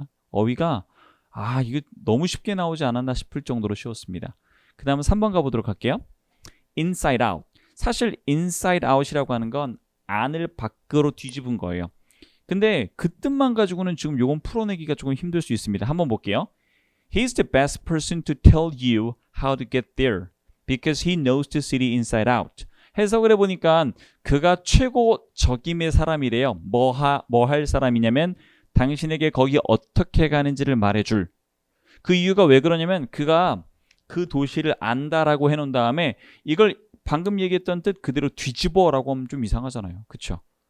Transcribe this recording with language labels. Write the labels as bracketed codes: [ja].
[ko] 어휘가 이거 너무 쉽게 나오지 않았나 싶을 정도로 쉬웠습니다. 그 다음은 3번 가보도록 할게요. [en] inside out. [ko] 사실 inside out이라고 하는 건 안을 밖으로 뒤집은 거예요. 근데 그 뜻만 가지고는 지금 요건 풀어내기가 조금 힘들 수 있습니다. 한번 볼게요. [en] He's the best person to tell you how to get there because he knows the city inside out. [ko] 해석을 해보니까 그가 최고적임의 사람이래요. 뭐 할 사람이냐면 당신에게 거기 어떻게 가는지를 말해줄. 그 이유가 왜 그러냐면 그가 그 도시를 안다라고 해놓은 다음에 이걸 방금 얘기했던 뜻 그대로 뒤집어라고 하면 좀 이상하잖아요. 그쵸?